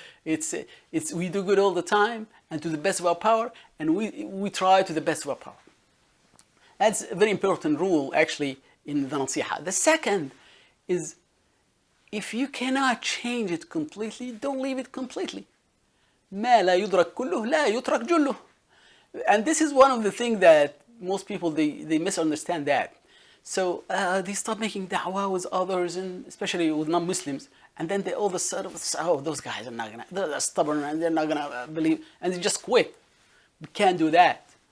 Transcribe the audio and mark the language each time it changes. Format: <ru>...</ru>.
<en>It's we do good all the time and to the best of our power, and we try to the best of our power. That's a very important rule, actually, in the nasiha. The second is, if you cannot change it completely, don't leave it completely.</en> <ar>ما لا يدرك كله لا يترك جله.</ar> <en>And this is one of the things that most people, they misunderstand that. So they start making da'wah with others, and especially with non-Muslims, and then they all of a sudden, those guys are not gonna, they're stubborn and they're not gonna believe, and they just quit. You can't do that.</en>